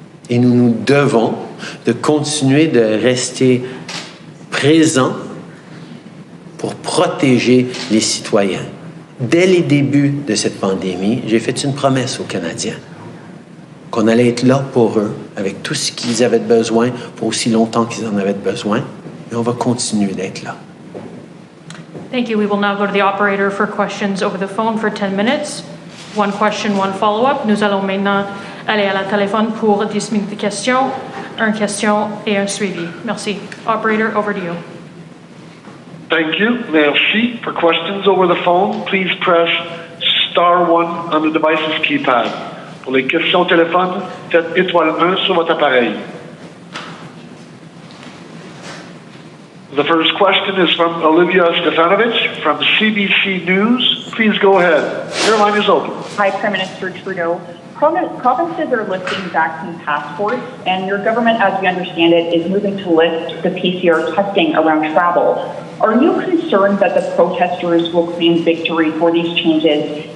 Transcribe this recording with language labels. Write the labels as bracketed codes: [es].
[fr] Et nous nous devons de continuer de rester présents pour protéger les citoyens. Dès les débuts de cette pandémie, j'ai fait une promesse aux Canadiens qu'on allait être là pour eux, avec tout ce qu'ils avaient besoin, pour aussi longtemps qu'ils en avaient besoin, et on va continuer d'être là. [en] Thank you. We will now go to the operator for questions over the phone for 10 minutes. One question, one follow-up. [fr] Nous allons maintenant aller à la téléphone pour 10 minutes de questions, une question et un suivi. [en] Merci. Operator, over to you. Thank you. Merci. For questions over the phone, please press star 1 on the device's keypad. [fr] Pour les questions au téléphone, faites étoile 1 sur votre appareil. [en] The first question is from Olivia Stefanovich from CBC News. Please go ahead. Your line is open. Hi, Prime Minister Trudeau. Provinces are lifting vaccine passports, and your government, as we understand it, is moving to lift the PCR testing around travel. Are you concerned that the protesters will claim victory for these changes